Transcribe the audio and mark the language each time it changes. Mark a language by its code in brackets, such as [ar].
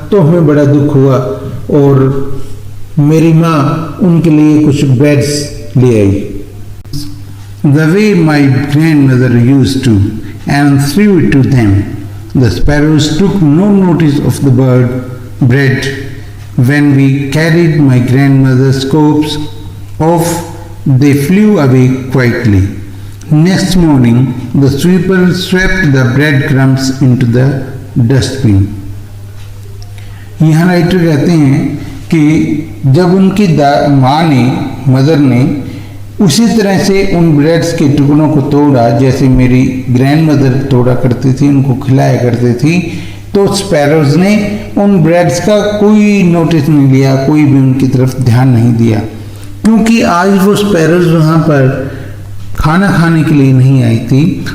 [hi] तो हमें बड़ा दुख हुआ और मेरी माँ उनके लिए कुछ ब्रेड्स ले आई. [en] The way my grandmother used to, and threw it to them. The sparrows took no notice of the bread when we carried my grandmother's scopes off. They flew away quietly. Next morning, the sweeper swept the breadcrumbs into the dustbin. [hi] यहाँ writer कहते हैं कि जब उनकी माँ ने, mother ने उसी तरह से उन ब्रेड्स के टुकड़ों को तोड़ा जैसे मेरी ग्रैंडमदर तोड़ा करती थी, उनको खिलाया करती थी, तो स्पैरोज ने उन ब्रेड्स का कोई नोटिस नहीं लिया, कोई भी उनकी तरफ ध्यान नहीं दिया, क्योंकि आज वो स्पैरोज वहाँ पर खाना खाने के लिए नहीं आई थी.